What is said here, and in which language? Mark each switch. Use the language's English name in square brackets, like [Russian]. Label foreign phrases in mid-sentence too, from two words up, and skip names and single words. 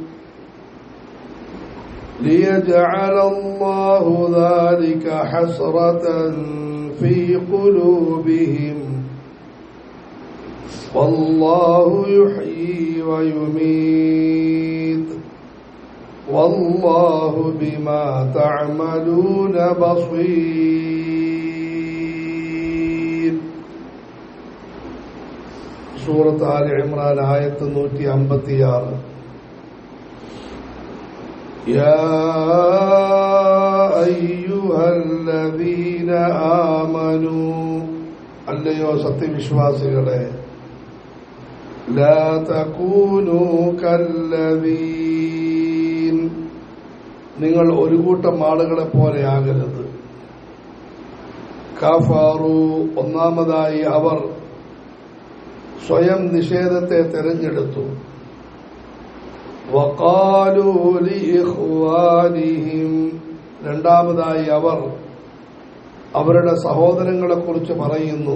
[Arabic] ليجعل الله ذلك حسرة في قلوبهم والله يحيي ويميت والله بما تعملون بصير. [Malayalam] സൂറത്ത് ആൽ ഇംറാൻ ആയത്ത് 156. [Arabic] يا أيها الذين آمنوا [Malayalam] അല്ലയോ സത്യവിശ്വാസികളെ [Arabic] لا تكونوا كالذين [Malayalam] നിങ്ങൾ ഒരു കൂട്ടം ആളുകളെ പോലെ ആകരുത്. കഫറു ഒന്നാമതായി അവർ സ്വയം നിഷേധത്തെ തെരഞ്ഞെടുത്തു. [Arabic] وقالوا لإخوانهم [Malayalam] രണ്ടാമതായി അവർ അവരുടെ സഹോദരങ്ങളെ കുറിച്ച് പറയുന്നു.